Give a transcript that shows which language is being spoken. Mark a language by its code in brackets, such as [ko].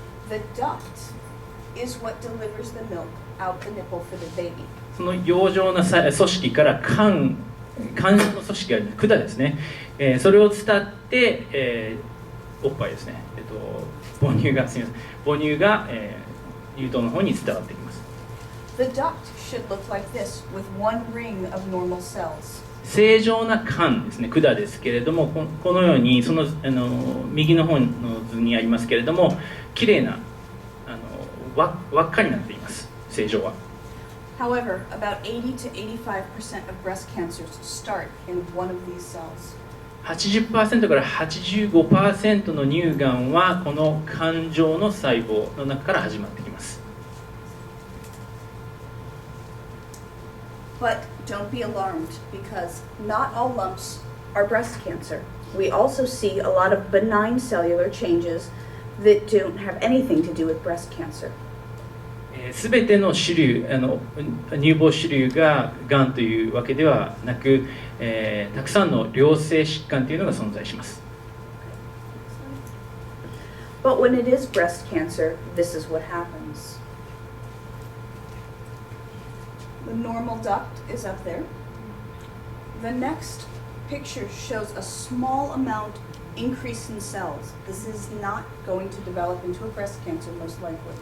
[en] The duct is what delivers the milk out the nipple for the baby. [ja] その葉状な組織から管状の組織がある管ですね、それを伝って、おっぱいですね、母乳が乳頭の方に伝わってきます。 [en] The duct should look like this with one ring of normal cells. [ja] 正常な管ですね、管ですけれども、このように右の方の図にありますけれども、きれいな輪っかになっています、正常は。 [en] However, about 80 to 85% of breast cancers start in one of these cells. [ja] 80% から 85% の乳がんはこの管状の細胞の中から始まってきます。 [en] But don't be alarmed because not all lumps are breast cancer. We also see a lot of benign cellular changes that don't have anything to do with breast cancer. [ja] すべての種類乳房種類ががんというわけではなく、たくさんの良性疾患というのが存在します。 [en] But when it is breast cancer, this is what happens. The normal duct is up there. The next picture shows a small amount increase in cells. This is not going to develop into a breast cancer, most likely.